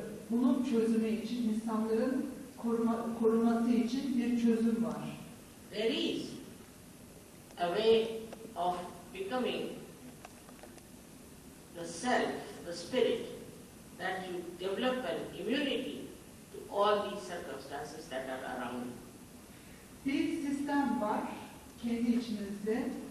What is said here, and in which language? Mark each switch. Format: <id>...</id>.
<tr>Bunun çözümü için insanların korunması için bir çözüm var.</tr> <en>There is a way of becoming the self, the spirit, that you develop an immunity to all these circumstances that are around you.</en> <tr>Bir sistem var kendi içinizde.</tr>